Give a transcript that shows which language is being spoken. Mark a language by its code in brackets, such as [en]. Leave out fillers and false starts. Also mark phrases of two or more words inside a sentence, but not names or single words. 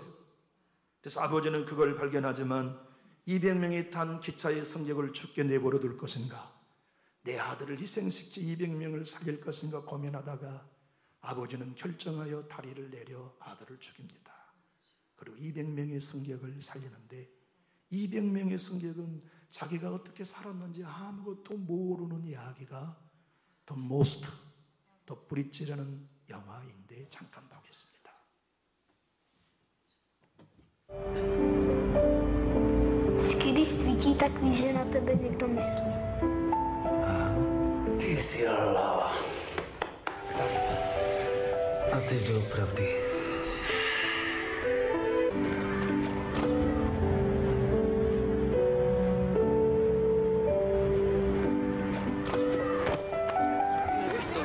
[ko] 그래서 아버지는 그걸 발견하지만 200명이 탄 기차의 승객을 죽게 내버려 둘 것인가, 내 아들을 희생시켜 200명을 살릴 것인가 고민하다가 아버지는 결정하여 다리를 내려 아들을 죽입니다. 그리고 200명의 승객을 살리는데 200명의 승객은 자기가 어떻게 살았는지 아무것도 모르는 이야기가 The Most, The Bridge라는 영화인데 잠깐 보겠습니다. [cs] Vždycky, když svítí, tak víš, že na tebe někdo myslí. Ty jsi lava. A teď doopravdy. Víš co?